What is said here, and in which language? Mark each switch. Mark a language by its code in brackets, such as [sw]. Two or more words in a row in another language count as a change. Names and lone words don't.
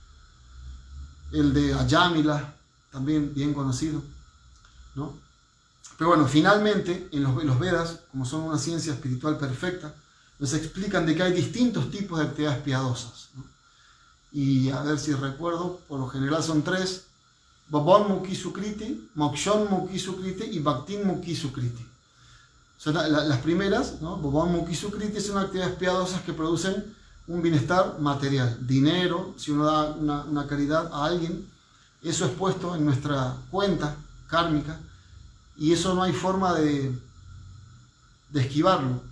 [es] El de Ayamila, también bien conocido, ¿no? Pero bueno, finalmente, en los Vedas, como son una ciencia espiritual perfecta, nos explican de que hay distintos tipos de actividades piadosas, ¿no? Y a ver si recuerdo, por lo general son 3: [sa] भवन् मुखि सुकृति मोक्षन् मुखि सुकृति y भक्तिन् मुखि सुकृति. [es] Son las primeras, ¿no? [sa] भवन् मुखि सुकृति [es] son actividades piadosas que producen un bienestar material, dinero. Si uno da una caridad a alguien, eso es puesto en nuestra cuenta kármica y eso no hay forma de esquivarlo.